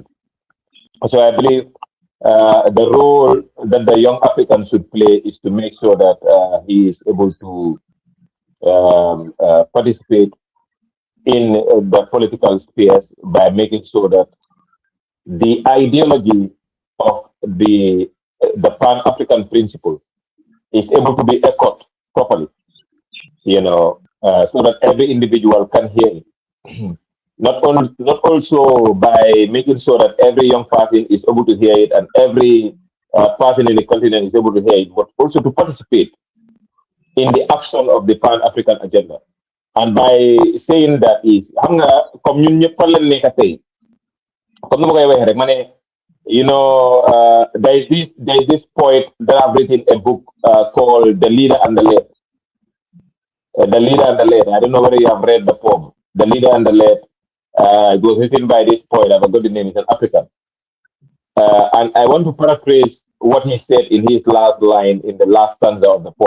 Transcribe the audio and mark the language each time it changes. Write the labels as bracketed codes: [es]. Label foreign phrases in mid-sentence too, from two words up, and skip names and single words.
[en] So I believe the role that the young African should play is to make sure that he is able to participate in the political space by making sure that the ideology of the Pan-African principle is able to be echoed properly, so that every individual can hear it. Not also by making sure that every young person is able to hear it and every person in the continent is able to hear it, but also to participate in the action of the Pan-African agenda. And by saying that is, [wo] xam nga comme ñun ñëpp fan lañ nekk tey comme ni ma koy waxee rek ma ne [en] there is this poet that I've written a book called The Leader and the Led. The Leader and the Led. I don't know whether you have read the poem. The Leader and the Led. It was written by this poet. I forgot the name. He's an African. And I want to paraphrase what he said in his last line in the last stanza of the poem.